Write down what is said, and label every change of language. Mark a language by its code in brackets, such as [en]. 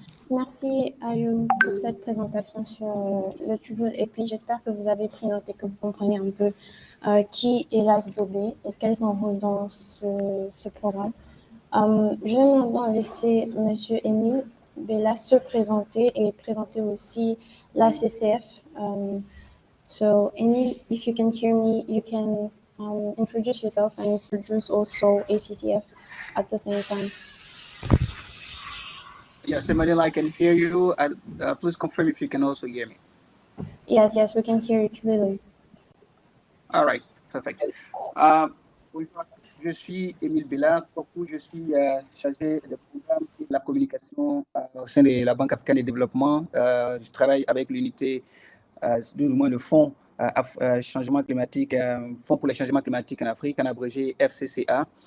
[fr] Merci Ayoum pour cette présentation sur le Triple AP. J'espère que vous avez pris note et que vous comprenez un peu qui est l'AFDB et quel est son rôle dans ce programme. Je vais maintenant laisser M. Émile Bella se présenter et présenter aussi la CCF. [en] So, Émile, if you can hear me, you can introduce yourself and introduce also ACCF at the same time. Yes, Emmanuel, I can hear you. Please confirm if you can also hear me. Yes, we can hear you clearly. All right, perfect. [fr] Bonjour, je suis Émile Bella. Je suis chargé de programme et de la communication au sein de la Banque africaine de développement. Je travaille avec l'unité, du moins le Fonds changement climatique, Fonds pour le changement climatique en Afrique, en abrégé FCCA.